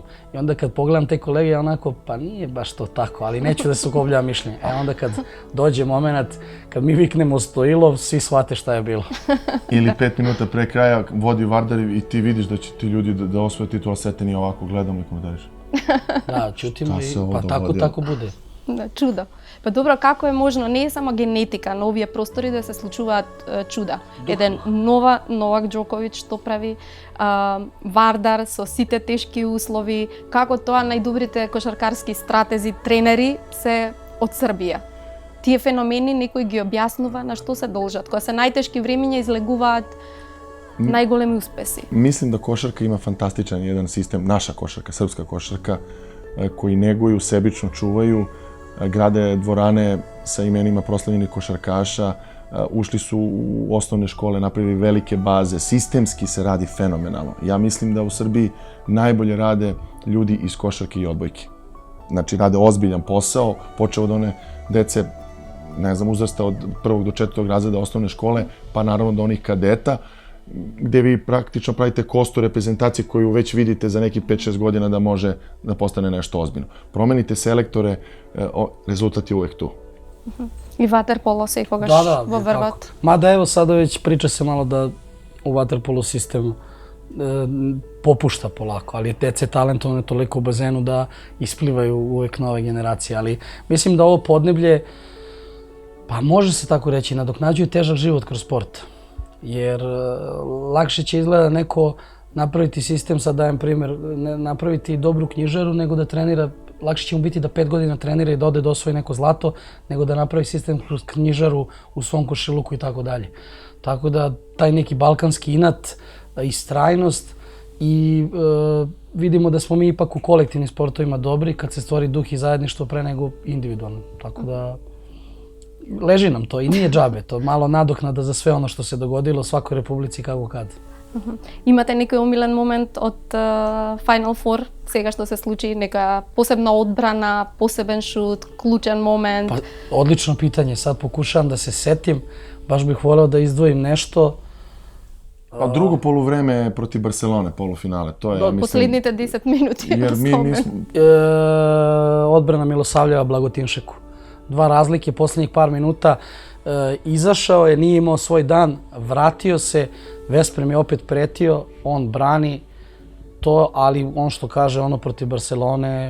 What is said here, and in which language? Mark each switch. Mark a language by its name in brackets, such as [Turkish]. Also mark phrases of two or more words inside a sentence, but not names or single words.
[Serbian] I onda kad pogledam te kolege, ja onako, pa nije baš to tako, ali neću da se sukobljava mišljenje. Onda kad dođe moment, kad mi viknemo Stojilov, svi shvate šta je bilo. Ili 5 minuta pre kraja vodi Vardar i ti vidiš da će ti ljudi da osvoje titul, a sve te nije ovako, gledamo i komentariš. Da, čutimo i pa tako bude. [Macedonian] Да, чудо. Па добро, како е можно, не е само генетика на овие простори да се случуваат чуда. Еден Новак Џоковиќ што прави, Вардар со сите тешки услови, како тоа најдобрите кошаркарски стратези, тренери се од Србија. Тие феномени некој ги објаснува на што се должат, кога се најтешки времиња излегуваат најголеми успеси. [Serbian] Mislim da košarka ima fantastičan jedan sistem, naša košarka, srpska košarka, koji neguju, sebično čuvaju, grade dvorane sa imenima proslavljenih košarkaša, ušli su u osnovne škole, napravili velike baze, sistemski se radi fenomenalno. Ja mislim da u Srbiji najbolje rade ljudi iz košarke i odbojke. Znači, rade ozbiljan posao, počeo od one dece, ne znam, uzrasta od 1. do 4. razreda osnovne škole, pa naravno do onih kadeta. gdje vi praktično pravite kostu reprezentacije koju već vidite za neki 5-6 godina da može da postane nešto ozbiljno. Promenite selektore, rezultat je uvek tu. [Macedonian] И ватерполо секогаш во врвот. [Serbian] Мада ево сада веќе прича се мало да у ватерполо систем попушта полако, али деца талентовно толико у базену да испливају увек нове генерации, али мислим да ово поднеблје, па може се тако реći, надокнаđuje тежак живот кроз спорт. Jer lakše će izgleda neko napraviti sistem, sad dajem primjer, napraviti dobru knjižaru nego da trenira, lakše će mu biti da 5 godina trenira i da ode da osvoji neko zlato, nego da napravi sistem kroz knjižaru u svom košiluku i tako dalje. Tako da taj neki balkanski inat, istrajnost i vidimo da smo mi ipak u kolektivnim sportovima dobri kad se stvori duh i zajedništvo pre nego individualno. Tako da leži nam to i nije džabe, to malo nadoknada za sve ono što se dogodilo u svakoj republici kako kad. [Macedonian] Имате некој омилен момент од [English] Final Four, [Macedonian] сега што се случи, нека посебна одбрана, посебен шут, клучен момент? [Serbian] Pa, odlično pitanje, sad pokušavam da se setim, baš bih voleo da izdvojim nešto. Pa drugo poluvreme protiv Barcelone, polufinale, to je, mislim... [Macedonian] Последните 10 минути, [Serbian] Jer mi nismo... Odbrana Milosavljeva Blagotinšeku. 2 razlike, posljednjih par minuta. Izašao je, nije imao svoj dan, vratio se, Vesprem je opet pretio, on brani to, ali on što kaže ono protiv Barcelone...